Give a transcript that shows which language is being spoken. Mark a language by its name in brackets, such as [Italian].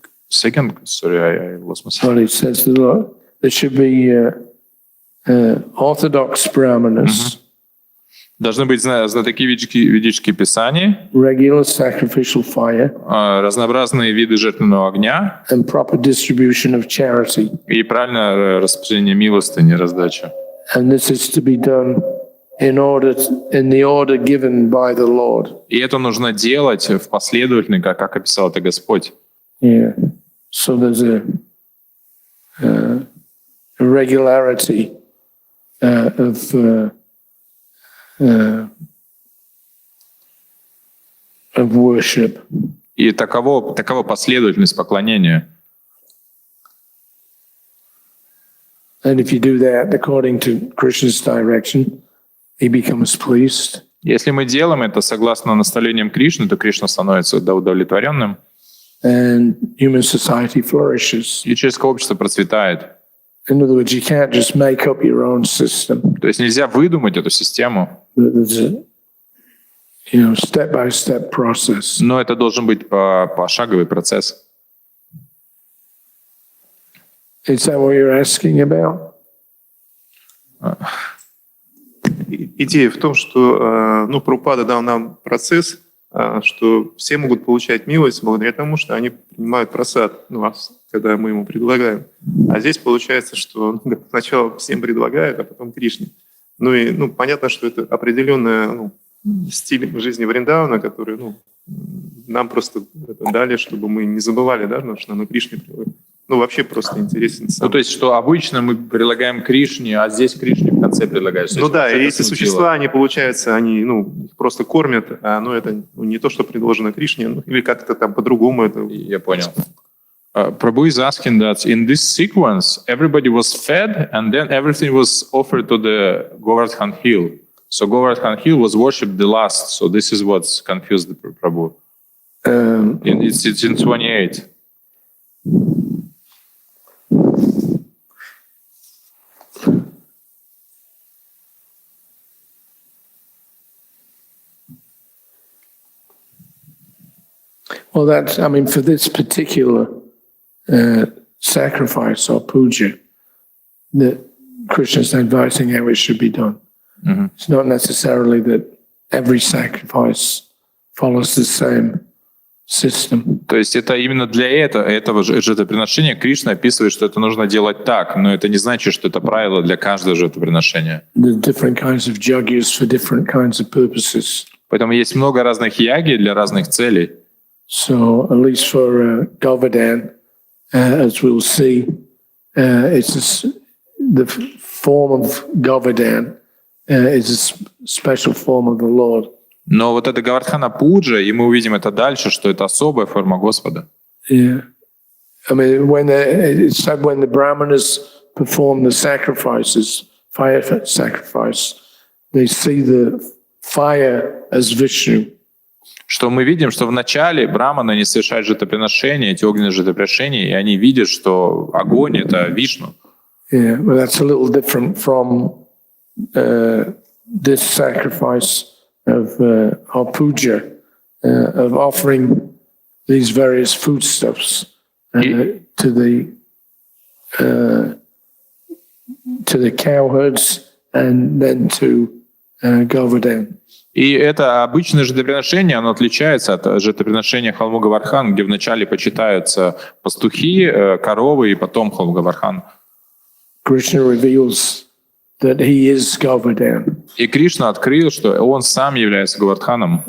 [English] Second, sorry, I lost myself. Well, it says that there should be Orthodox Brahmanas, [Russian] Должны быть знатоки ведические писания, [English] regular sacrificial fire, [Russian] разнообразные виды жертвенного огня [English] and proper distribution of charity. [Russian] и правильное распределение милостыни, раздача. [English] And this is to be done in the order given by the Lord. [Russian] И это нужно делать в последовательно, как описал это Господь. [English] Yeah. So there's a regularity of worship. [Russian] И такова последовательность поклонения. [English] And if you do that according to Krishna's direction, he becomes pleased. [Russian] Если мы делаем это согласно наставлениям Кришны, то Кришна становится удовлетворенным, [English] And human society flourishes. [Russian] и человеческое общество процветает. [English] In other words, you can't just make up your own system. [Russian] То есть нельзя выдумать эту систему, [English] There's a, step-by-step process. [Russian] но это должен быть пошаговый процесс. [English] Is that what you're asking about? [Russian] Идея в том, что Прабхупада дал нам процесс, что все могут получать милость благодаря тому, что они принимают прасад когда мы ему предлагаем. А здесь получается, что сначала всем предлагают, а потом Кришне. Понятно, что это определенный стиль жизни Вриндавана, который нам просто это дали, чтобы мы не забывали, что на Кришне предлагают. Вообще просто интересен сам. То есть, что обычно мы предлагаем Кришне, а здесь Кришне в конце предлагаешь. И эти существа, они, получается, они, их просто кормят, но это не то, что предложено Кришне, или как-то там по-другому это... Я понял. [English] Prabhu is asking that in this sequence, everybody was fed, and then everything was offered to the Govardhan Hill. So Govardhan Hill was worshipped the last. So this is what's confused the Prabhu. It's in 28. Well, for this particular sacrifice or puja, that Krishna's advising how it should be done. Mm-hmm. It's not necessarily that every sacrifice follows the same system. [Russian] То есть это именно для этого жертвоприношения Кришна описывает, что это нужно делать так, но это не значит, что это правило для каждого жертвоприношения. [English] There's different kinds of yajnas for different kinds of purposes. [Russian] Poэтому есть много разных яги для разных целей. [English] So, at least for Govardhan, as we'll see, the form of Govardhan is a special form of the Lord. [Russian] Но вот это Гавардхана Пуджа, и мы увидим это дальше, что это особая форма Господа. [English] Yeah. When the Brahmanas perform the sacrifices, fire sacrifice, they see the fire as Vishnu. [Russian] Что мы видим, что вначале браманы, они совершают жертвоприношения, эти огненные жертвоприношения, и они видят, что огонь — это Вишну. [English] Yeah, but that's a little different from this sacrifice of our puja, of offering these various foodstuffs to the cowherds and then to Govardhan. [Russian] И это обычное жертвоприношение, оно отличается от жертвоприношения холму Гавардхан, где вначале почитаются пастухи, коровы, и потом холм Гавардхан. [English] Krishna reveals that he is Govardhan. [Russian] И Кришна открыл, что он сам является Гавардханом.